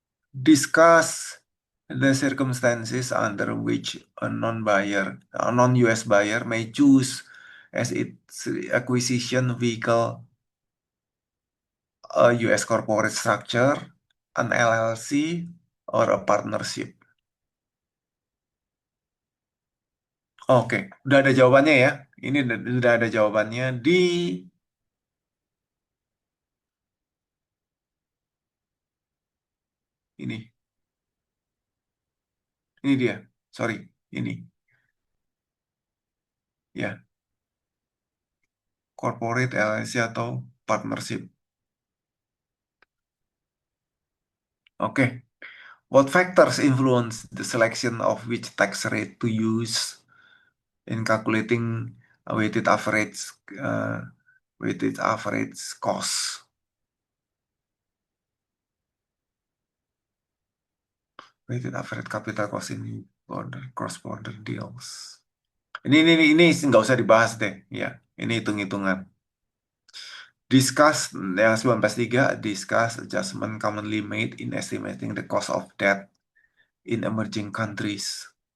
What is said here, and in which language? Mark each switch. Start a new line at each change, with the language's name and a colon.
English: Discuss the circumstances under which a non-US buyer may choose as its acquisition vehicle a US corporate structure, an LLC, or a partnership.
Indonesian: Oke, udah ada jawabannya ya. Ini udah ada jawabannya di ini. Ini dia. Sorry, ini. Ya, corporate LLC atau partnership. Oke.
English: What factors influence the selection of which tax rate to use in calculating a uh, weighted average cost? Weighted average capital cost in cross-border deals.
Indonesian: Ini nggak usah dibahas deh, ya. Ini hitung-hitungan.
English: Discuss yang 19.3, discuss adjustment commonly made in estimating the cost of debt in emerging countries.